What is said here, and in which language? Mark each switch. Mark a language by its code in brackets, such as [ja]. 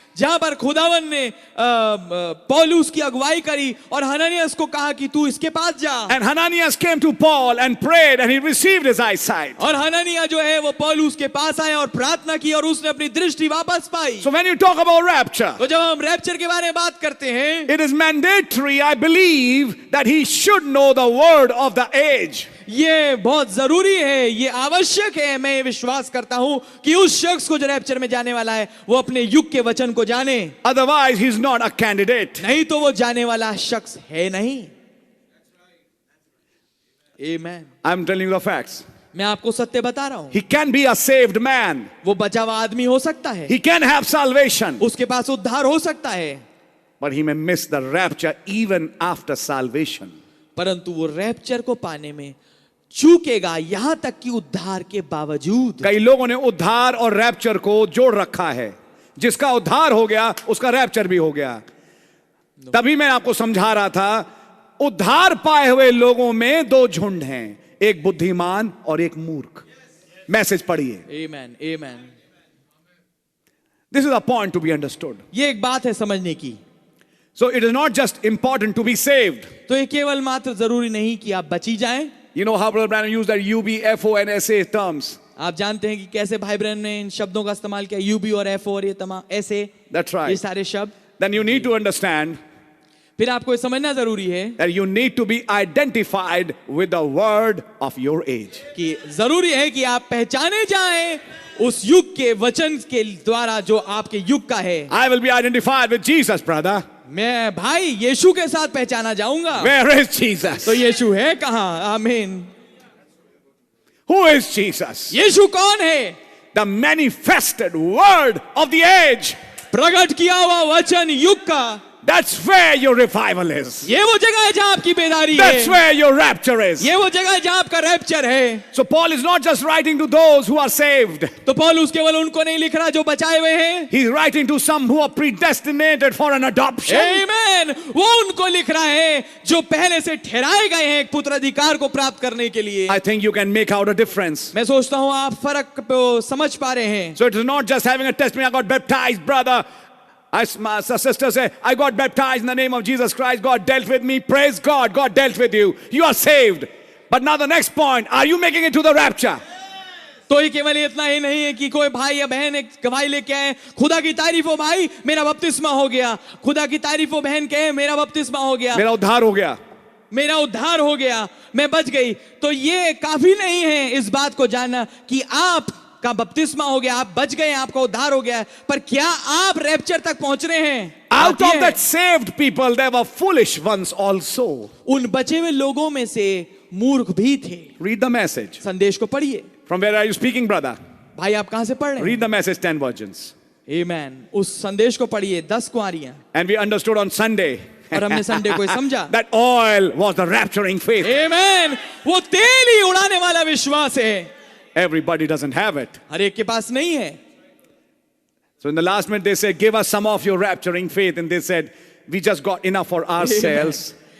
[hi] जहां पर खुदावन ने पौलुस की अगुवाई करी और हननियास को कहा कि तू इसके पास जा। [en] And Hananias came to Paul and prayed and he received his eyesight. [hi] और हननिया जो है वो पौलुस के पास आया और प्रार्थना की और उसने अपनी दृष्टि वापस पाई। [en] So when you talk about rapture, [hi] तो जब हम रैप्चर के बारे में बात करते हैं, [en] it is mandatory, I believe, that he should know the word of the age. [hi] ये बहुत जरूरी है, ये आवश्यक है। मैं ये विश्वास करता हूं कि उस शख्स को जो रैप्चर में जाने वाला है वो अपने युग के वचन को जाने। [en] Otherwise, he's not a candidate. [hi] नहीं तो वो जाने वाला शख्स है नहीं। [en] Amen. I'm telling you the facts. [hi] मैं आपको सत्य बता रहा हूं। [en] He can be a saved man. [hi] वो बचा हुआ आदमी हो सकता है, [en] He can have salvation. [hi] उसके पास उद्धार हो सकता है, [en] But he may miss the rapture even after salvation. [hi] परंतु वो रैप्चर को पाने में चूकेगा यहां तक कि उद्धार के बावजूद। कई लोगों ने उद्धार और रैप्चर को जोड़ रखा है। जिसका उद्धार हो गया उसका रैप्चर भी हो गया। तभी मैं आपको समझा रहा था, उद्धार पाए हुए लोगों में दो झुंड हैं, एक बुद्धिमान और एक मूर्ख। मैसेज पढ़िए। आमेन, आमेन। [en] This is a point to be understood. [hi] ये एक बात है समझने की। [en] So it is not just important to be saved. [hi] तो ये केवल मात्र जरूरी नहीं कि आप बची जाएं। [en] You know how Brother Branham used that UB, FO and SA terms. [hi] आप जानते हैं कि कैसे भाई ब्रैनम ने इन शब्दों का इस्तेमाल किया, यूबी और एफओ और ये तमाम ऐसे, [en] That's right. [hi] ये सारे शब्द। [en] Then you need to understand [hi] फिर आपको ये समझना जरूरी है [en] that you need to be identified with the word of your age. [hi] कि जरूरी है कि आप पहचाने जाएं उस युग के वचन के द्वारा जो आपके युग का है। [en] I will be identified with Jesus, brother. [hi] मैं भाई यीशु के साथ पहचाना जाऊंगा। [en] Where is Jesus? [hi] तो यीशु है कहाँ? आमीन। [en] Who is Jesus? [hi] यीशु कौन है? [en] The manifested word of the age. [hi] प्रकट किया हुआ वचन युग का। [en] That's where your revival is. [hi] ये वो जगह है जहाँ आपकी बेदारी [en] That's [hi] है। [en] where your rapture is. [hi] ये वो जगह है जहाँ आपका रैप्चर है। [en] So Paul is not just writing to those who are saved. [hi] तो पौलुस केवल उनको नहीं लिख रहा जो बचाए हुए हैं। [en] He's writing to some who are predestinated for an adoption. Amen. [hi] वो उनको लिख रहा है जो पहले से ठहराए गए हैं एक पुत्र अधिकार को प्राप्त करने के लिए। [en] I think you can make out a difference. [hi] मैं सोचता हूँ आप फर्क को समझ पा रहे हैं। [en] So it is not just having a testimony, I got baptized, brother. My sister said, I got baptized in the name of Jesus Christ. God dealt with me. Praise God. God dealt with you. You are saved. But now the next point, are you making it to the rapture? [hi] तो ये केवल इतना ही नहीं है कि कोई भाई या बहन एक गवाही लेके आए, खुदा की तारीफ हो भाई मेरा बपतिस्मा हो गया, खुदा की तारीफ हो बहन कहे मेरा बपतिस्मा हो गया, मेरा उद्धार हो गया, मेरा उद्धार हो गया, मैं बच गई। तो ये काफी नहीं है इस बात को जानना कि आप का बपतिस्मा हो गया, आप बच गए, आपका उद्धार हो गया, पर क्या आप रैप्चर तक पहुंच रहे हैं? [en] out of that saved people there were foolish ones also. [hi] उन बचे हुए लोगों में से मूर्ख भी थे। [en] Read the message. [hi] संदेश को पढ़िए। [en] From where are you speaking, brother? [hi] भाई आप कहां से पढ़ रहे हैं? [en] Read the message, 10 virgins. Amen. [hi] उस संदेश को पढ़िए, 10 कुंवारियां। [en] And we understood on Sunday [hi] और हमने संडे को समझा [en] that oil was the rapturing faith. Amen. [hi] वो तेल ही उड़ाने वाला विश्वास है। [en] Everybody doesn't have it. [hi] हर एक के पास नहीं है। [en] So in the last minute they said, give us some of your rapturing faith. And they said, we just got enough for ourselves.